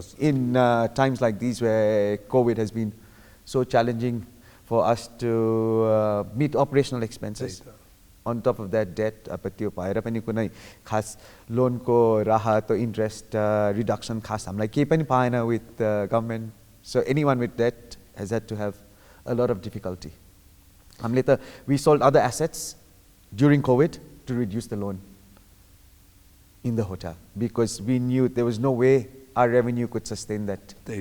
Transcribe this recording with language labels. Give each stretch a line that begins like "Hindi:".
English: in times like these where COVID has been so challenging for us to meet operational expenses. On top of that debt,
Nepali: त्यो भएर पनि कुनै खास लोनको राहत
English: or interest reduction
Nepali: खास हामीलाई केही पनि पाएन
English: with government. So anyone with debt has had to have a lot of difficulty.
Nepali: हामीले त
English: we sold other assets during COVID to reduce the loan in the hotel because we knew there was no way our revenue could sustain that.